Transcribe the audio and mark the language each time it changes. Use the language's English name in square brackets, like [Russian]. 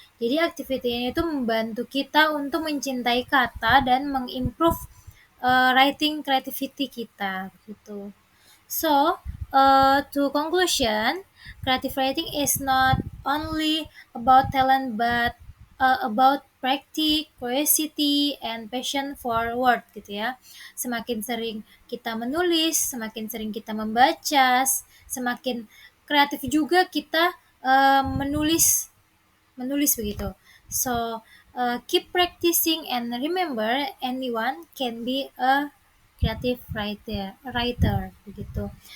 [Indonesian] Jadi activity ini itu membantu kita untuk mencintai kata dan mengimprove writing creativity kita gitu. [English] So, to conclusion, creative writing is not only about talent but about practice, curiosity, and passion for word gitu ya. [Indonesian] Semakin sering kita menulis, semakin sering kita membaca, semakin kreatif juga kita menulis menulis begitu. [English] So, keep practicing and remember anyone can be a creative writer begitu.